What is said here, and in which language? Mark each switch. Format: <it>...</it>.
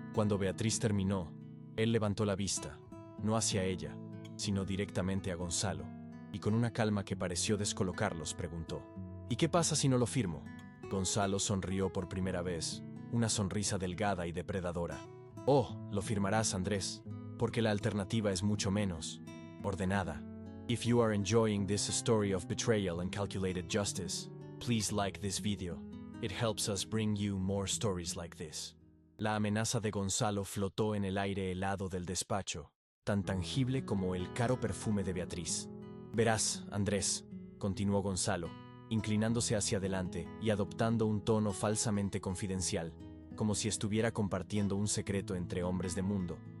<es>Cuando Beatriz terminó, él levantó la vista, no hacia ella, sino directamente a Gonzalo, y con una calma que pareció descolocarlos preguntó: ¿Y qué pasa si no lo firmo? Gonzalo sonrió por primera vez, una sonrisa delgada y depredadora. Oh, lo firmarás, Andrés, porque la alternativa es mucho menos ordenada.</es> <en>If you are enjoying this story of betrayal and calculated justice, please like this video. It helps us bring you more stories like this.</en> <es>La amenaza de Gonzalo flotó en el aire helado del despacho, tan tangible como el caro perfume de Beatriz. Verás, Andrés, continuó Gonzalo, inclinándose hacia adelante y adoptando un tono falsamente confidencial, como si estuviera compartiendo un secreto entre hombres de mundo.</es>